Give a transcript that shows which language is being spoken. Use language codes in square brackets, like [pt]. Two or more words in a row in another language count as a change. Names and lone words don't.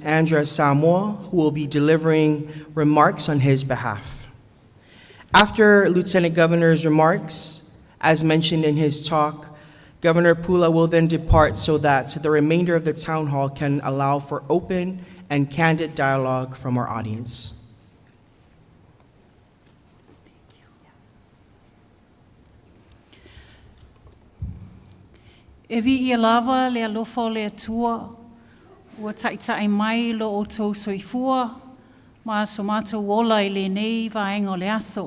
[en] Andra Samoa, who will be delivering remarks on his behalf. After Lieutenant Governor's remarks, as mentioned in his talk, Governor Pula will then depart so that the remainder of the town hall can allow for open and candid dialogue from our audience. [sm] E vi ia lava le alofa le atua, ua taitai mai lo o tau soifua, ma so mātou ola i le nei vaenga o le aso.